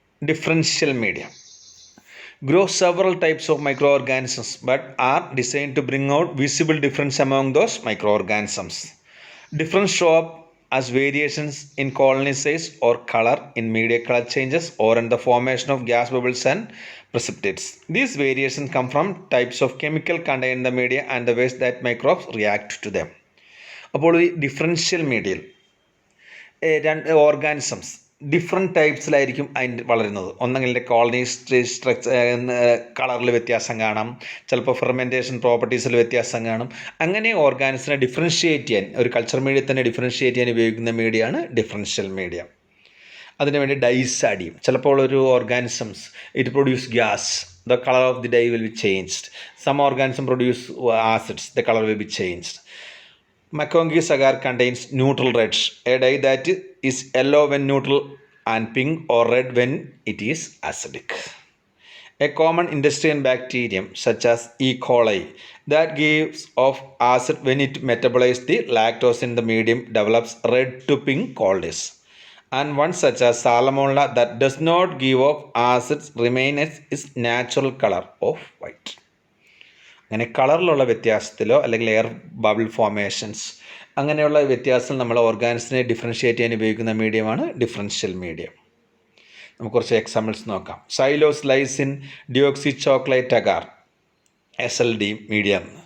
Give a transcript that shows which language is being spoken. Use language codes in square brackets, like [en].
[en] Differential media grow several types of microorganisms but are designed to bring out visible difference among those microorganisms. Difference show up as variations in colony size or color, in media color changes, or in the formation of gas bubbles and precipitates. These variations come from types of chemical contained in the media and the ways that microbes react to them. [ml] അപ്പോൾ ഈ differential മീഡിയയിൽ രണ്ട് organisms different ടൈപ്സിലായിരിക്കും അതിൻ്റെ വളരുന്നത്. ഒന്നെങ്കിൽ colony structure കളറിൽ വ്യത്യാസം കാണാം, ചിലപ്പോൾ ഫെർമെൻറ്റേഷൻ പ്രോപ്പർട്ടീസിൽ വ്യത്യാസം കാണും. അങ്ങനെ ഓർഗാനിസിനെ ഡിഫറൻഷ്യേറ്റ് ചെയ്യാൻ, ഒരു കൾച്ചർ മീഡിയ തന്നെ ഡിഫറൻഷ്യേറ്റ് ചെയ്യാൻ ഉപയോഗിക്കുന്ന മീഡിയയാണ് ഡിഫറൻഷ്യൽ മീഡിയ. അതിന് വേണ്ടി ഡൈസ് ആഡ് ചെയ്യും. ചിലപ്പോൾ ഒരു [en] Organisms it produce gas, the colour of the dye will be changed. Some organism produce acids, the colour will be changed. McConaughey's agar contains neutral reds, a dye that is yellow when neutral and pink or red when it is acidic. A common intestinal bacterium such as E. coli that gives off acid when it metabolizes the lactose in the medium develops red to pink colors. And one such as Salmonella that does not give off acids remain as its natural color of white. [ml] അങ്ങനെ കളറിലുള്ള വ്യത്യാസത്തിലോ അല്ലെങ്കിൽ air bubble formations അങ്ങനെയുള്ള വ്യത്യാസം നമ്മൾ ഓർഗാനിസിനെ differentiate ചെയ്യാൻ ഉപയോഗിക്കുന്ന മീഡിയമാണ് differential medium. നമുക്ക് കുറച്ച് എക്സാമ്പിൾസ് നോക്കാം. Xylose lysine deoxy chocolate agar SLD medium.